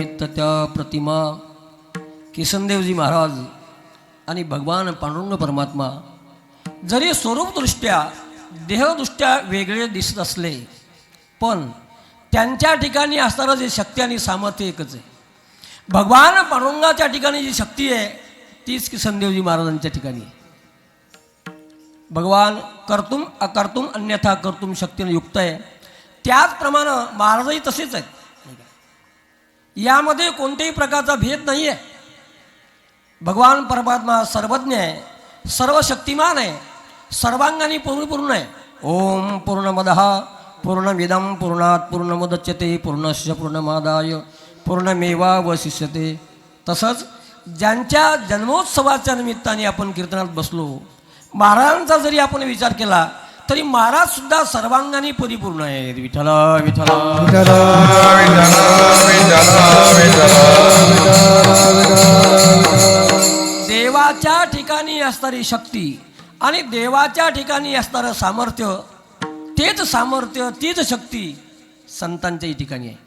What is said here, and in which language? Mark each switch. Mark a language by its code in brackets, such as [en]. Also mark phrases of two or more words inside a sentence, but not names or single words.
[mr] त्या प्रतिमा किसनदेवजी महाराज आणि भगवान पांडुरंग परमात्मा जरी स्वरूपदृष्ट्या देहदृष्ट्या वेगळे दिसत असले पण त्यांच्या ठिकाणी असणारं जे शक्ती आणि सामर्थ्य एकच आहे. भगवान पांडुरंगाच्या ठिकाणी जी शक्ती आहे तीच किसनदेवजी महाराजांच्या ठिकाणी आहे. भगवान [sa] कर्तुम अकर्तुम अन्यथा कर्तुम [mr] शक्तीने युक्त आहे. त्याचप्रमाणे महाराजही तसेच आहेत. यामध्ये कोणत्याही प्रकारचा भेद नाही आहे. भगवान परमात्मा सर्वज्ञ आहे, सर्वशक्तिमान आहे, सर्वांगाने परिपूर्ण आहे. [sa] ओम पूर्णमदः पूर्णमिदं पूर्णात् पूर्णमुदच्यते पूर्णस्य पूर्णमादाय पूर्णमेवावशिष्यते. [mr] तसंच ज्यांच्या जन्मोत्सवाच्या निमित्ताने आपण कीर्तनात बसलो, महाराजांचा जरी आपण विचार केला तरी महाराज सुद्धा सर्वांगाने परिपूर्ण आहेत. विठ्ठल विठ्ठल देवाच्या ठिकाणी असणारी शक्ती आणि देवाच्या ठिकाणी असणारं सामर्थ्य, तेच सामर्थ्य तीच शक्ती संतांच्याही ठिकाणी आहे.